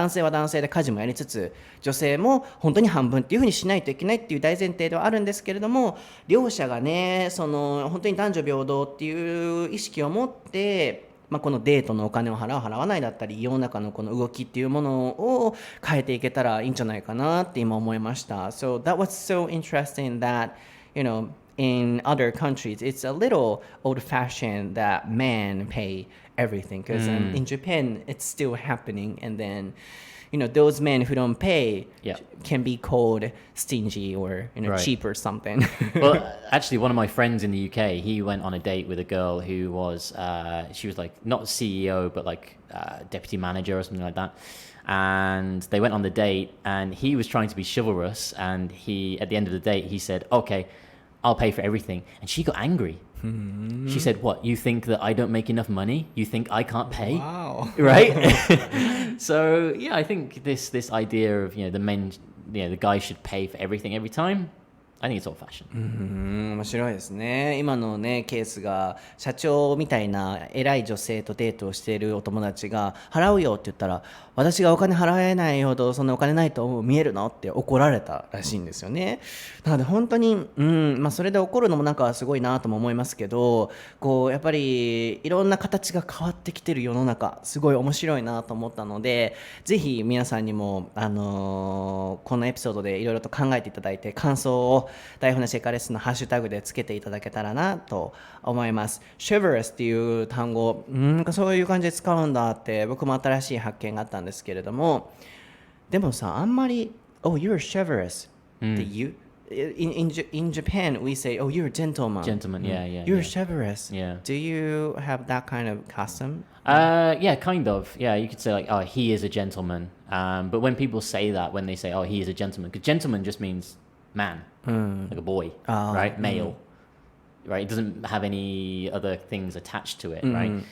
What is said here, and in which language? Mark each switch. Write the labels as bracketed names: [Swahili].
[Japanese] 男性は男性で家事もやりつつ、女性も本当に半分っていう風にしないといけないっていう大前提ではあるんですけれども、両者がね本当に男女平等っていう意識を持ってこのデートのお金を払う払わないだったり、世の中のこの動きっていうものを変えていけたらいいんじゃないかなって今思いました。 [English] So that was so interesting that, in other countries, it's a little old-fashioned that men pay everything. Because in Japan, it's still happening. And then, those men who don't pay can be called stingy or, Right. cheap or something. Well, actually, one of my friends in the UK, he went on a date with a girl who was, she was like not CEO, but like deputy manager or something like that. And they went on the date, and he was trying to be chivalrous. And at the end of the date, he said, "Okay, I'll pay for everything." And she got angry. She said, "What? You think that I don't make enough money? You think I can't pay?" Wow. Right? So yeah, I think this idea of the men, the guy should pay for everything every time. I think it's old-fashioned. [Japanese] 面白いですね。今のねケースが、社長みたいな偉い女性とデートをしているお友達が払うよって言ったら、私がお金払えないほどそんなお金ないと見えるのって怒られたらしいんですよね。なので本当に、それで怒るのもなんかすごいなとも思いますけど、こうやっぱりいろんな形が変わってきてる世の中、すごい面白いなと思ったので、ぜひ皆さんにも、このエピソードでいろいろと考えていただいて、感想を台本なし英会話レッスンのハッシュタグでつけていただけたらなと思います。 chivalrous っていう単語、なんかそういう感じで使うんだって僕も新しい発見があったんですけれども、でもさ、あんまり [English] "Oh, you're chivalrous" [Japanese] って言う、 [English] in Japan we say, "Oh, you're a gentleman." Gentleman, yeah. You're chivalrous. Yeah. Do you have that kind of custom? Yeah, kind of. Yeah, you could say like, "Oh, he is a gentleman." But when people say that, when they say, "Oh, he is a gentleman," because gentleman just means man, like a boy, right? Male, right? It doesn't have any other things attached to it, right?